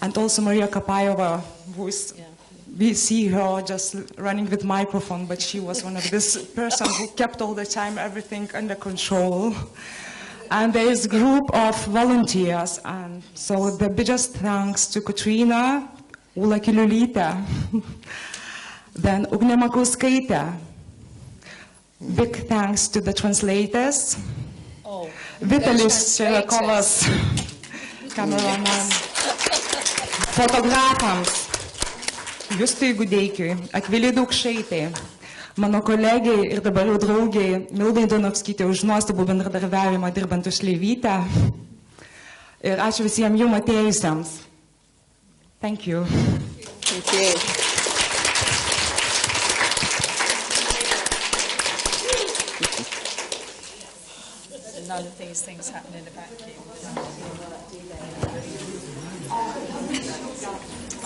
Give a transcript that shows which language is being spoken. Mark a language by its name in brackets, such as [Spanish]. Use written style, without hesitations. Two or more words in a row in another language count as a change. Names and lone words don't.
[English] And also Maria Kapayova, who is, we see her just running with microphone, but she was one of this person who kept all the time everything under control. And there is a group of volunteers, and so the biggest thanks to Katrina, Ula Kiliulytė, then Agnė Narušytė. Big thanks to the translators, [Lithuanian] Vitalis Čerekovas, cameraman, fotografams, Justui Gudeikiui, Akvilei Daukšaitei, mano kolegiai ir dabar jau draugiai Mildai Donovskytei už nuostabų bendradarbiavimą dirbant už Leivytę. Ir ačiū visiems jums atėjusiems. [English] Thank you. Thank you. None of these things happen in a vacuum.